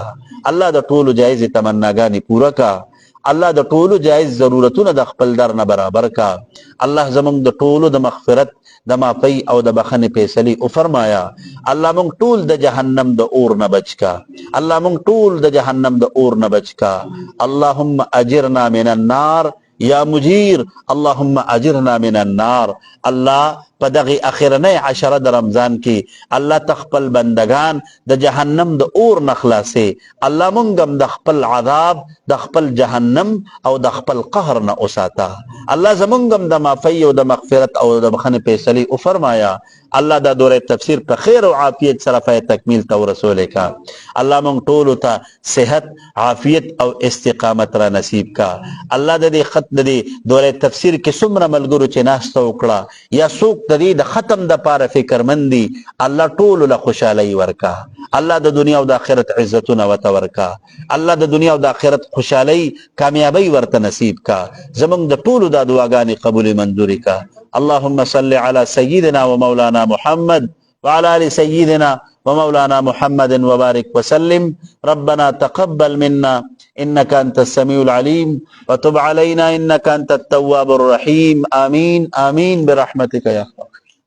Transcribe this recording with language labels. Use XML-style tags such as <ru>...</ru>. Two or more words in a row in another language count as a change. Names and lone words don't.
<ps>الله د ټولو جایز تمناګانې پوره کا. الله د ټولو جایز ضرورتونه د خپل در نه برابر کا. الله زمونږ د ټولو د مغفرت د معافی او د بخنې فیصله او فرمایا. الله مونږ ټول د جهنم د اور نه بچ کا. الله مونږ ټول د جهنم د اور نه بچ کا.</ps> <ar>اللهم اجرنا من النار یا مجیر، اللهم اجرنا من النار.</ar> <ps>الله په دغه اخرنۍ عشره د رمضان کې الله تخپل بندگان د جهنم د اور نه خلاصي. الله مونږ هم د خپل عذاب، د خپل جهنم او د خپل قهر نه اوساته. الله زمونږ هم د معافی او د مغفرت او د بخنې فیصله او فرمایا. الله دا دوره تفسیر په خیر او عافیت سره په تکمیل تو رسول کا. الله مونږ ټول ته صحت، عافیت او استقامت را نصیب کا. الله د دې خط د دې دوره تفسیر کې څومره ملګرو چې ناشته وکړه یا څوک د دې د ختم د پاره فکرمندي الله ټول له خوشالۍ ورکا. الله د دنیا او د آخرت عزتونه وته ورکا. الله د دنیا او د آخرت خوشالۍ کامیابی ورته نصیب کا. زمونږ د ټولو د دعاګانې قبول منظوري کا.</ps> <ar>اللهم صل على سيدنا ومولانا محمد وعلى آل سيدنا ومولانا محمد وبارك وسلم. ربنا تقبل منا إنك أنت السميع العليم وتب علينا إنك أنت التواب الرحيم. آمين آمين برحمتك يا الله.</ar>